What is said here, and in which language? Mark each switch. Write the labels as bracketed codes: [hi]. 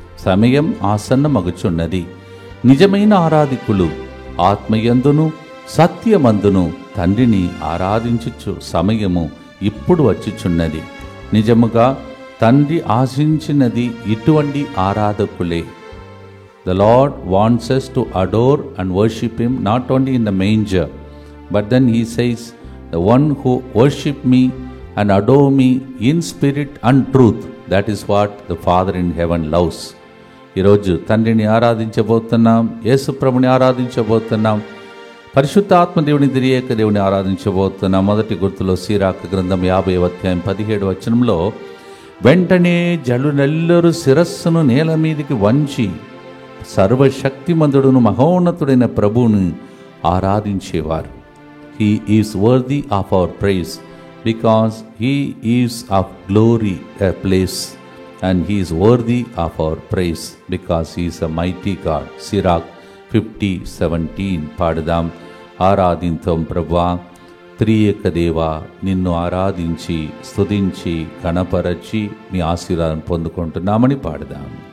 [te] సమయం ఆసన్నమగుచున్నది. నిజమైన ఆరాధికులు ఆత్మయందును సత్యమందును తండ్రిని ఆరాధించుచు సమయము ఇప్పుడు వచ్చుచున్నది. నిజముగా తండ్రి ఆశించినది ఇటువంటి ఆరాధకులే. [en] The Lord wants us to adore and worship Him not only in the manger, but then He says, the one who worship me and adore me in spirit and truth, that is what the Father in heaven loves. [te] ఈరోజు తండ్రిని ఆరాధించబోతున్నాం, యేసు ప్రభుని ఆరాధించబోతున్నాం, పరిశుద్ధాత్మ దేవుని దిరియక దేవుని ఆరాధించబోతున్నాం. మొదటి గుర్తులో సీరాకు గ్రంథం 50:17 వెంటనే జనులెల్లరూ శిరస్సును నేల మీదికి వంచి సర్వశక్తిమంతుడును మహోన్నతుడైన ప్రభువును ఆరాధించేవారు. [en] He is worthy of our praise because He is of glory a place, and He is worthy of our praise because He is a mighty God. [te] Sirach 50:17 పాడుదాం. ఆరాధింతం ప్రభువా, త్రియేక దేవా, నిన్ను ఆరాధించి స్తుతించి గణపరచి నీ ఆశీర్వాదం పొందుకుంటున్నామని పాడదాం.